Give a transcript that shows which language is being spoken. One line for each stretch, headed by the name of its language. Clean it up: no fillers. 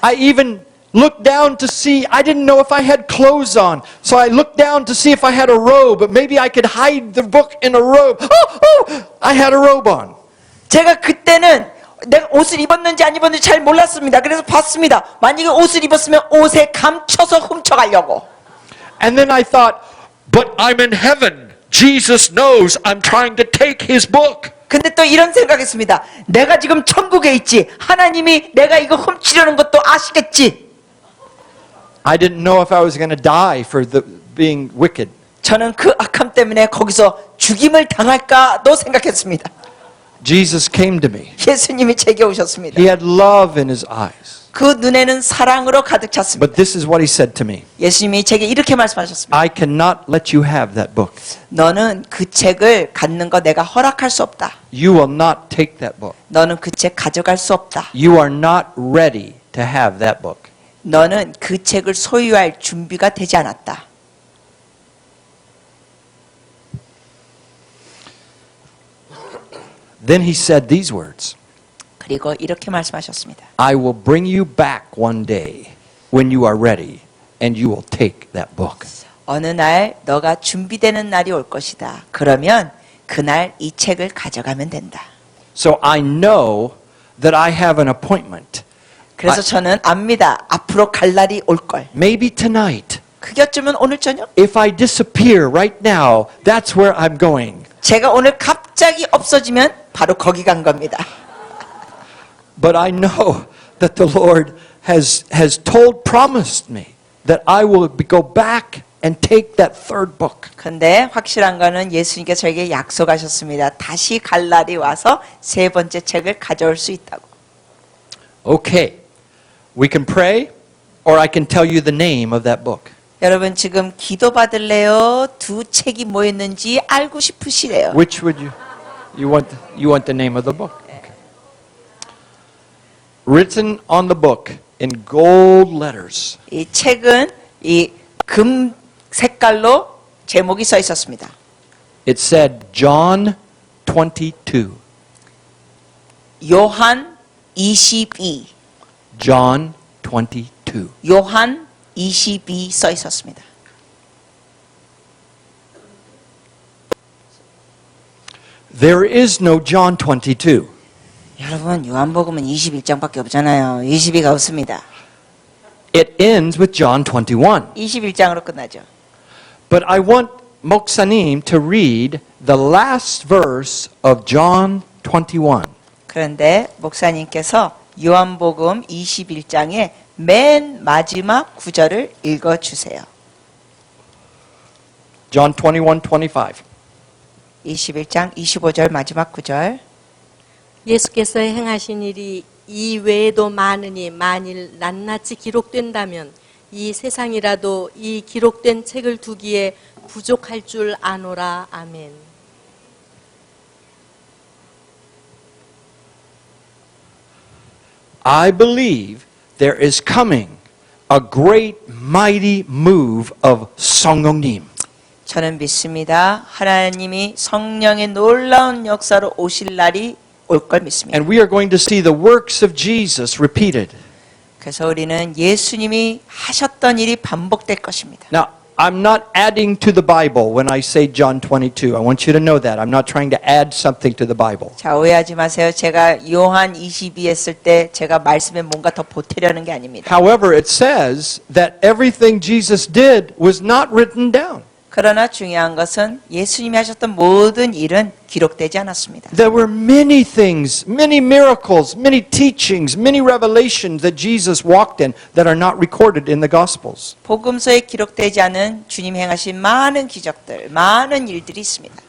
English: I even looked down to see, I didn't know if I had clothes on. So I looked down to see if I had a robe, but maybe I could hide the book in a robe. I had a robe on.
Korean: 제가 그때는 내가 옷을 입었는지 안 입었는지 잘 몰랐습니다. 그래서 봤습니다. 만약에 옷을 입었으면 옷에 감춰서 훔쳐가려고.
English: And then I thought, but I'm in heaven. Jesus knows I'm trying to take his book.
Korean: 근데 또 이런 생각했습니다. 내가 지금 천국에 있지. 하나님이 내가 이거 훔치려는 것도 아시겠지.
English: I didn't know if I was going to die for being wicked.
Korean: 저는 그 악함 때문에 거기서 죽임을 당할까도 생각했습니다.
English: Jesus came to me.
Korean: 예수님이 제게 오셨습니다.
English: He had love in his eyes.
Korean: 그 눈에는 사랑으로 가득 찼습니다.
English: But this is what he said to me.
Korean: 예수님이 제게 이렇게 말씀하셨습니다.
English: I cannot let you have that book.
Korean: 너는 그 책을 갖는 거 내가 허락할 수 없다.
English: You will not take that book.
Korean: 너는 그 책 가져갈 수 없다.
English: You are not ready to have that book.
Korean: 너는 그 책을 소유할 준비가 되지 않았다.
English: Then he said these words.
Korean: 그리고 이렇게 말씀하셨습니다.
English: I will bring you back one day when you are ready and you will take that book.
Korean: 어느 날 너가 준비되는 날이 올 것이다. 그러면 그날 이 책을 가져가면 된다.
English: So I know that I have an appointment.
Korean: 그래서 저는 압니다. 앞으로 갈 날이 올 걸.
English: Maybe tonight.
Korean: 그게 어쩌면 오늘 저녁?
English: If I disappear right now, that's where I'm going.
Korean: 제가 오늘 갑자기 없어지면 바로 거기 간 겁니다.
English: But I know that the Lord has promised me that I will go back and take that third book.
Korean: 근데 확실한 거는 예수님께서 저에게 약속하셨습니다. 다시 갈 날이 와서 3번째 책을 가져올 수 있다고.
English: Okay. We can pray or I can tell you the name of that book.
Korean: 여러분 지금 기도 받을래요? 2 책이 뭐였는지 알고 싶으시래요.
English: Which would you want the name of the book? Okay. Written on the book in gold letters.
Korean: 이 책은 이 금 색깔로 제목이 써 있었습니다.
English: It said John 22.
Korean: 요한 22.
English: John 22.
Korean: 요한 22 써 있었습니다.
English: There is no John 22.
Korean: 여러분 요한복음은 21장밖에 없잖아요. 22가 없습니다.
English: It ends with John 21.
Korean: 21장으로 끝나죠.
English: But I want Moksanim to read the last verse of John 21.
Korean: 그런데 목사님께서 요한복음 21장의 맨 마지막 구절을 읽어주세요.
English: John 21:25.
Korean: 21장 25절 마지막 구절. 예수께서 행하신 일이 이 외에도 많으니 만일 낱낱이 기록된다면 이 세상이라도 이 기록된 책을 두기에 부족할 줄 아노라. 아멘.
English: I believe there is coming a great mighty move of 성령님.
Korean: 저는 믿습니다. 하나님이 성령의 놀라운 역사로 오실 날이 올 걸 믿습니다.
English: And we are going to see the works of Jesus repeated.
Korean: 그래서 우리는 예수님이 하셨던 일이 반복될 것입니다.
English: Now, I'm not adding to the Bible when I say John 22. I want you to know that. I'm not trying to add something to the Bible.
Korean: 자, 오해하지 마세요. 제가 요한 22 했을 때 제가 말씀에 뭔가 더 보태려는 게 아닙니다.
English: However, it says that everything Jesus did was not written down.
Korean: 그러나 중요한 것은 예수님이 하셨던 모든 일은 기록되지 않았습니다.
English: There were many things, many miracles, many teachings, many revelations that Jesus walked in that are not recorded in the Gospels.
Korean: 복음서에 기록되지 않은 주님 행하신 많은 기적들, 많은 일들이 있습니다.